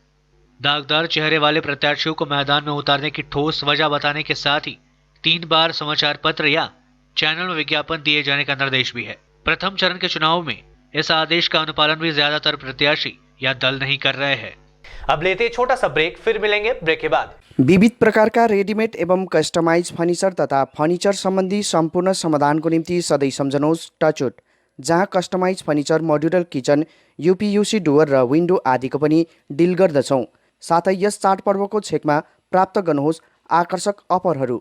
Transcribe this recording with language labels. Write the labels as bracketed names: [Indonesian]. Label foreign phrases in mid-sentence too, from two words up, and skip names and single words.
[Hindi] दागदार चेहरे वाले प्रत्याशियों को मैदान में उतारने की ठोस वजह बताने के साथ ही 3 बार समाचार पत्र या चैनल में विज्ञापन दिए जाने का निर्देश भी है। प्रथम चरण के चुनाव में इस आदेश का अनुपालन भी ज्यादातर प्रत्याशी या दल नहीं कर रहे हैं। अब लेते हैं छोटा सा ब्रेक, फिर मिलेंगे ब्रेक के बाद। [Nepali] विविध प्रकार का रेडीमेड एवं [English] customize furniture [Nepali] तथा फर्निचर संबंधी सम्पूर्ण समाधानको निम्ति सधैँ सम्झनुहोस् टचवुड, जहाँ [English] customize furniture, modular kitchen, UPVC door [Nepali] र विन्डो आदिको पनि डिल गर्दछौँ। साथै यस चाडपर्वको छेकमा प्राप्त गर्नुहोस् आकर्षक अफरहरू।